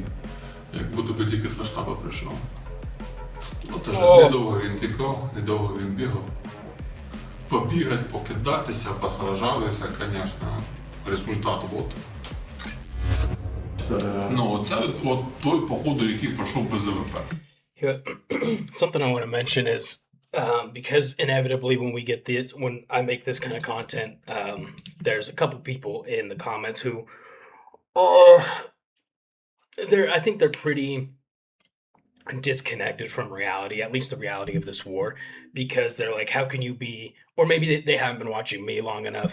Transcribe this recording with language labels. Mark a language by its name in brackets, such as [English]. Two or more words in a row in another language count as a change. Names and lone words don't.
[Ukrainian] Як будто би тільки з штабу прийшов. Ну, теж недовго він тікав, недовго він бігав. Побігати, покидатися, посражалися, звісно. Результат от. Ну, це от той, походу, який пройшов без ЗВП. [English] Something I want to mention is because inevitably when I make this kind of content, there's a couple people in the comments who are I think they're pretty disconnected from reality, at least the reality of this war, because they're like, how can you be, or maybe they haven't been watching me long enough.